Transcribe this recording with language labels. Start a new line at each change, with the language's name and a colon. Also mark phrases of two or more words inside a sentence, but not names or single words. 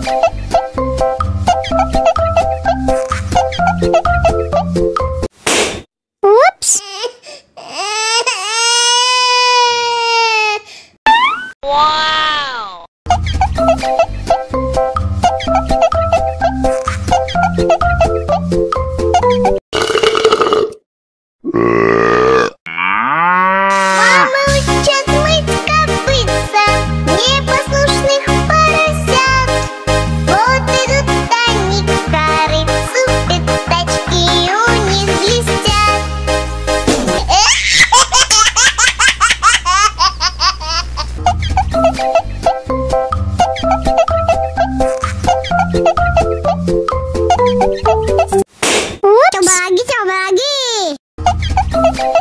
Russian: Ups. Wow. Мама учат мыть копытца непослушных поросят. Вот идут они к корыцу, пятачки у них блестят.
Indonesian: Coba lagi, coba lagi.